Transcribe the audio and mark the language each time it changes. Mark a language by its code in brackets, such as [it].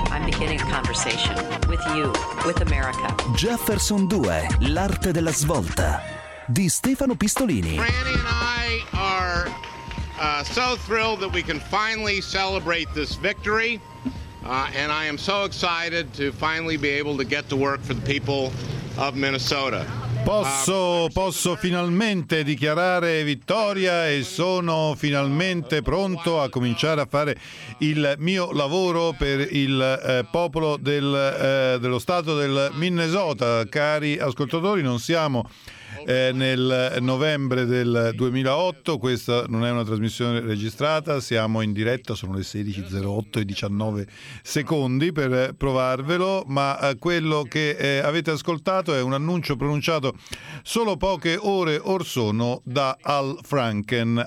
[en] I'm beginning a conversation with you, with America. [it] Jefferson 2, l'arte della svolta, di Stefano Pistolini. [en] Franny and I are so thrilled that we can finally celebrate this victory. And I am so excited to finally be able to get to work for the people of Minnesota. [it] Posso finalmente dichiarare vittoria e sono finalmente pronto a cominciare a fare il mio lavoro per il popolo dello stato del Minnesota. Cari ascoltatori, non siamo nel novembre del 2008, questa non è una trasmissione registrata, siamo in diretta, sono le 16.08 e 19 secondi per provarvelo, ma quello che avete ascoltato è un annuncio pronunciato solo poche ore or sono da Al Franken.